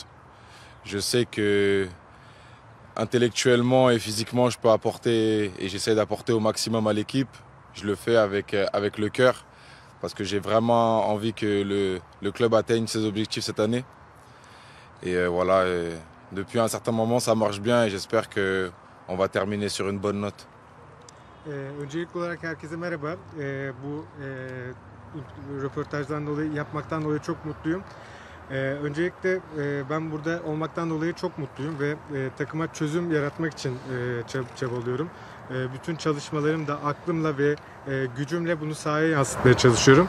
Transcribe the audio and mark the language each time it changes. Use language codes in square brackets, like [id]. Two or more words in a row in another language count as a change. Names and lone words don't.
[fr] Je sais que intellectuellement et physiquement, je peux apporter et j'essaie d'apporter au maximum à l'équipe. Je le fais avec le cœur parce que j'ai vraiment envie que le club atteigne ses objectifs cette année. Et voilà, depuis un certain moment, ça marche bien et j'espère qu'on va terminer sur une bonne note. [tr] Öncelikli olarak herkese merhaba. Bu röportajdan dolayı yapmaktan dolayı çok mutluyum. Öncelikle ben burada olmaktan dolayı çok mutluyum ve takıma çözüm yaratmak için çabalıyorum. Bütün çalışmalarım da aklımla ve gücümle bunu sahaya yansıtmaya çalışıyorum.